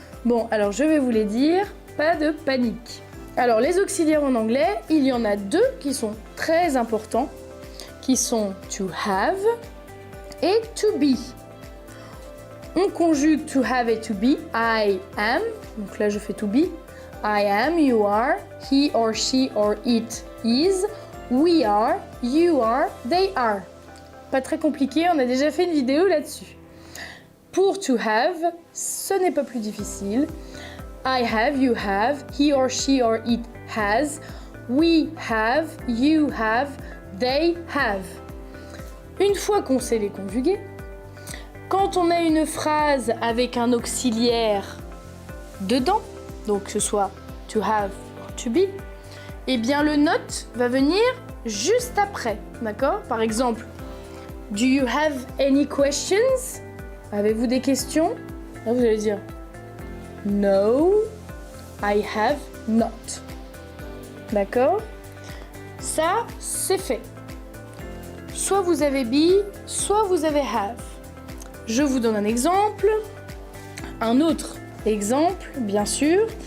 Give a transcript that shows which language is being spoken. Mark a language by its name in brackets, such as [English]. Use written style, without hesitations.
[French] Bon, alors je vais vous les dire, pas de panique. Alors, les auxiliaires en anglais, il y en a deux qui sont très importants, qui sont [English] to have [French] et [English] to be. [French] On conjugue [English] to have [French] et [English] to be, I am, [French] donc là je fais [English] to be, I am, you are, he or she or it is, we are, you are, they are. [French] Pas très compliqué, on a déjà fait une vidéo là-dessus. Pour [English] to have, [French] ce n'est pas plus difficile. [English] I have, you have, he or she or it has, we have, you have, they have. [French] Une fois qu'on sait les conjuguer, quand on a une phrase avec un auxiliaire dedans, donc que ce soit [English] to have [French] ou [English] to be, [French] eh bien le not va venir juste après, d'accord? Par exemple, [English] do you have any questions? [French] Avez-vous des questions? Là vous allez dire [English] no, I have not. [French] D'accord? Ça, c'est fait. Soit vous avez be, soit vous avez have. Je vous donne un exemple. Un autre exemple, bien sûr.